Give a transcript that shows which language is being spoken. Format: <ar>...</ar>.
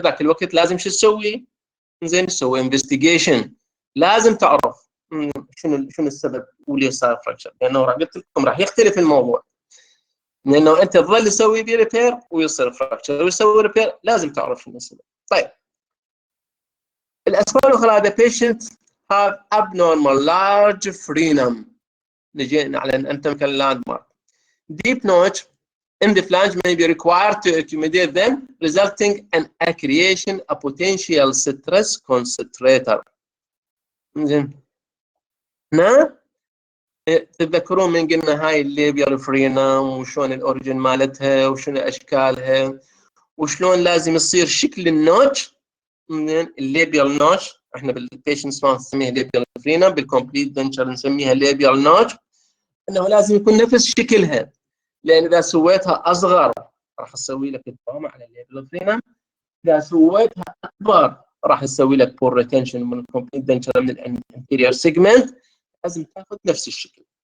<ar>ذاك الوقت لازم شو تسوي؟ زين تسوي انفستيجيشن، لازم تعرف شنو السبب واللي صار فراكشر لانه قلت لكم راح يختلف الموضوع لانه انت تظل تسوي بي ريبير ويصير فراكشر ويسوي ريبير لازم تعرف شنو السبب. طيب الاسباب الاخرى</ar> <en>the patient have abnormal large frenum.</en> <ar>نجي على</ar> <en>anatomical landmark. Deep notch in the flange may be required to accommodate them resulting in a creation a potential stress concentrator.</en> <ar>زين هنا تتذكرون من قلنا هاي الليبيال فرينم وشلون الاوريجن مالتها وشنو اشكالها وشلون لازم يصير شكل النوتش من الليبيال نوتش. احنا بالبيشنت نسميها ليبيال فرينم، بالكومبليت دنشر نسميها ليبيال نوتش، انه لازم يكون نفس شكلها لان اذا سويتها اصغر راح تسوي لك التروما على الليبيال فرينم، اذا سويتها اكبر راح تسوي لك بور ريتنشن من الكومبليت دنشر من الانتيريور سيجمنت، لازم تاخذ نفس الشكل.</ar>